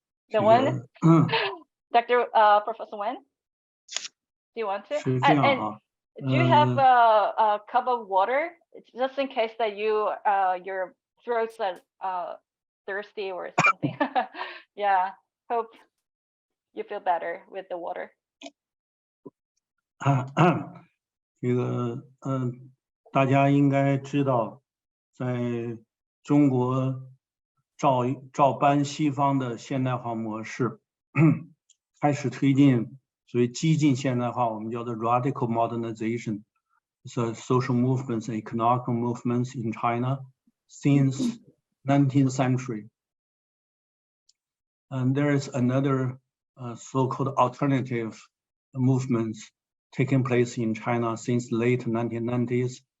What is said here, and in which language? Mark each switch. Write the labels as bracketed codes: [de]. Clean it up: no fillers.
[en] The one, Dr. Professor Wen, do you want to? [zh] 是这样啊。 [en] Do you have a cup of water, just in case that your throats are thirsty or something? Yeah, hope you feel better with the water. [zh] 这个大家应该知道，在中国照搬西方的现代化模式，开始推进所谓激进现代化，我们叫做 [en] radical modernization. So social movements, economic movements in China since 19th century. And there is another so-called alternative movements taking place in China since late 1990s.